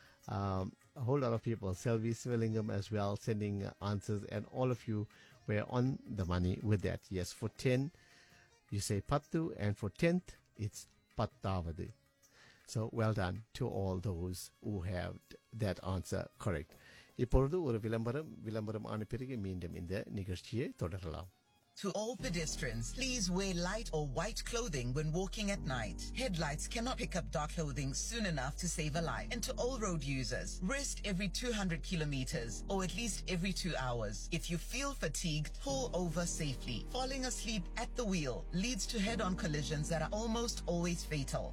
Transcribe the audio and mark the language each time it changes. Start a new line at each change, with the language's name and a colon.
English: A whole lot of people. Selvi Sivalingam as well sending answers. And all of you were on the money with that. Yes, for 10, you say Pattu. And for 10th, it's Pattavadi. So, well done to all those who have that answer correct.
Tamil: இப்பொழுது ஒரு விளம்பரம். விளம்பரம் ஆன பிறகு மீண்டும் இந்த நிகழ்ச்சியை தொடரலாம்.
English: To all pedestrians, please wear light or white clothing when walking at night. Headlights cannot pick up dark clothing soon enough to save a life. And to all road users, rest every 200 kilometers or at least every 2 hours. If you feel fatigued, pull over safely. Falling asleep at the wheel leads to head-on collisions that are almost always fatal.